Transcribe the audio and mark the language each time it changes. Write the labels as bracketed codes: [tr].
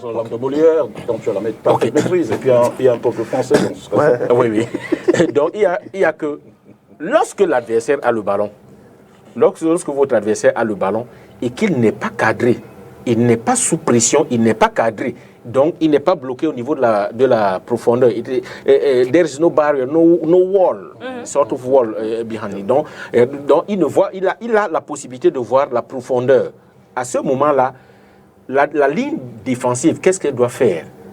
[fr] Dans la langue de Molière, donc tu as la maîtrise. Et puis il y a un peuple français. Donc oui. Donc il y a que lorsque l'adversaire a le ballon, lorsque votre adversaire a le ballon et qu'il n'est pas cadré, il n'est pas sous pression, il n'est pas cadré. Donc, il n'est pas bloqué au niveau de la profondeur. [en] There is no barrier, no wall, sort of wall behind him. [fr] Donc, il a la possibilité de voir la profondeur. À ce moment-là, la ligne défensive, qu'est-ce qu'elle doit faire?